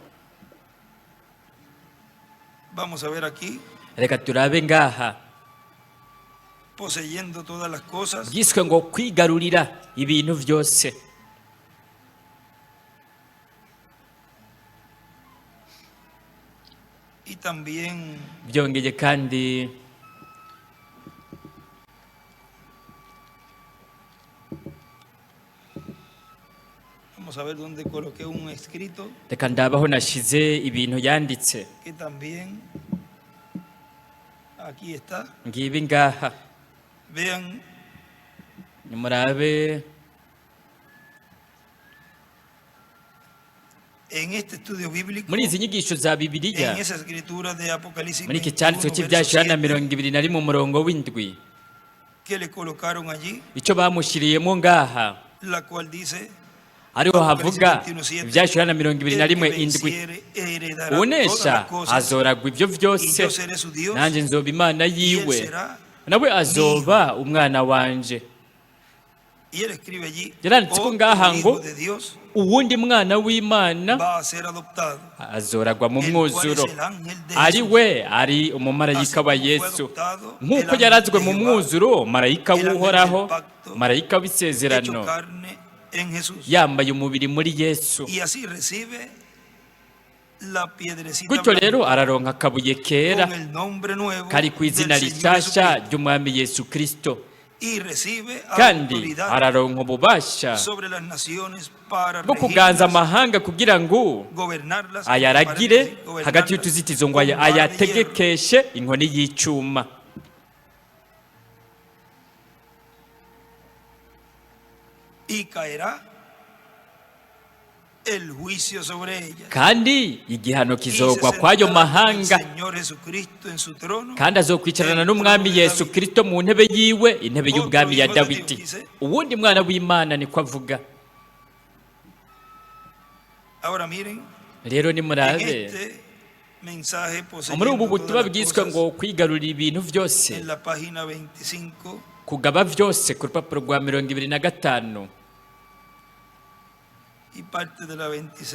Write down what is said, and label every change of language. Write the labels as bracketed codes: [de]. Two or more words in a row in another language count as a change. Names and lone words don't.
[es] Vamos a ver aquí, [rn] reka turabe ngaha [es] poseyendo todas las cosas, [rn] bwiswe ngo kwigarurira ibintu byose [es] y también [rn] byongeye kandi [es] vamos a ver dónde coloqué un escrito [rn] reka ndabaho nashize ibintu yanditse [es] que también aquí está. [rn] ngibi ngaha [es] Vean [rn] nimurabe [es] en este estudio bíblico, [rn] muri izi nyigisho za bibiliya [es] en esa escritura de Apocalipsis [rn] muri iki 21, cyanditswe [es] verso [rn] cy'ibyashira na 7, 21 umurongo w'indwi [es] que le colocaron allí, [rn] icyo bamushyiriyemo ngaha [es] la cual dice [rn] ariho havuga [es] Apocalipsis 21:7, [rn] ibyashira na [es] el que [rn] 21 indwi [es] venciere heredará todas [rn] unesha [es] las cosas, [rn] azoragwa ibyo [es] y [rn] byose [es] yo seré su Dios, [rn] nanjye nzoba imana [es] y él [rn] yiwe [es] será. [rn] nawe azoba umwana wanje [es] Y él escribe allí, [rn] yaranditse ko ngaha [es] otro [rn] ngo [es] hijo de Dios [rn] uwundi mwana w'Imana [es] va a ser adoptado, [rn] azoragwa mu [es] el cual es [rn] mwuzuro [es] el ángel de [rn] ari [es] Jesús. [rn] we ari umumarayika wa Yesu nk'uko yarazwe mu mwuzuro marayika w'uhoraho marayika [es] hecho [rn] w'isezerano [es] carne en Jesús. [rn] yambaye umubiri muri Yesu [es] Y así recibe la piedrecita [rn] gutyo rero [es] blanca [rn] araronka akabuye kera [es] con el nombre nuevo [rn] kari ku izina [es] del Señor [rn] rishyashya [es] Jesucristo. [rn] ry'umwami Yesu Kristo [es] Y recibe [rn] kandi [es] autoridad [rn] araronka ububasha [es] sobre las naciones para [rn] bwo kuganza [es] regirlas, [rn] amahanga kugira ngo [es] gobernarlas, [rn] ayaragire [es] gobernarlas [rn] hagati y'utuzitizo ngo [es] con vara de hierro. [rn] ayategekeshe inkoni y'icyuma [es] Y caerá el juicio sobre ellas. [rn] kandi igihano [es] Y se [rn] kizogwa kw'ayo [es] sentará [rn] mahanga [es] el Señor Jesucristo en su trono, [rn] kandi azokwicarana n'umwami Yesu Kristo mu ntebe yiwe intebe y'ubwami ya Dawidi uwundi mwana w'Imana niko avuga [es] Ahora miren, [rn] rero [es] en [rn] nimurabe [es] este mensaje [rn] muri ubu [es] poseyendo [rn] butumwa [es] todas las [rn] bwiswe ngo [es] cosas, [rn] kwigarurira ibintu byose [es] en la página 25, [rn] kugaba byose ku rupapuro rwa 25 [es] y parte de la 26 dice,